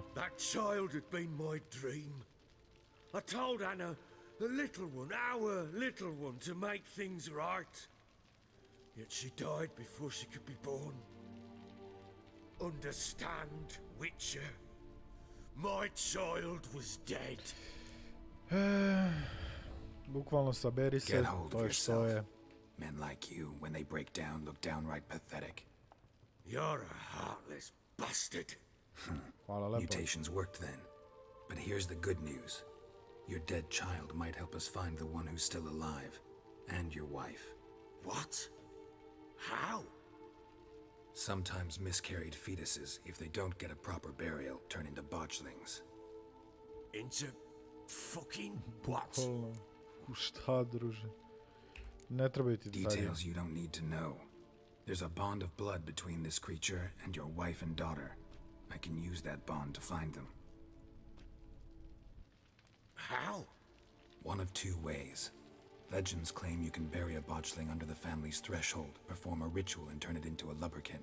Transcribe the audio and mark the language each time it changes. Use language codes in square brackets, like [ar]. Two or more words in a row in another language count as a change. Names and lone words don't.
[en] That child had been my dream. I told Anna, the little one, our little one, to make things right. Yet she died before she could be born. Understand, Witcher? My child was dead. [sr] Bukvalno saberi se, [en] Get hold [sr] to [en] of [sr] je što je. [en] yourself. Men like you, when they break down, look downright pathetic. You're a heartless bastard. [sr] Hvala lepo. [en] Mutations worked then. But here's the good news. Your dead child might help us find the one who's still alive. And your wife. What? How? Sometimes miscarried fetuses, if they don't get a proper burial, turn into botchlings. Into fucking what? [sr] Bukvalno. U šta, druže? Ne trebaju ti detalji. [en] Details you don't need to know. There's a bond of blood between this creature and your wife and daughter. I can use that bond to find them. How? One of two ways. Legends claim you can bury a botchling under the family's threshold, perform a ritual, and turn it into a lubberkin.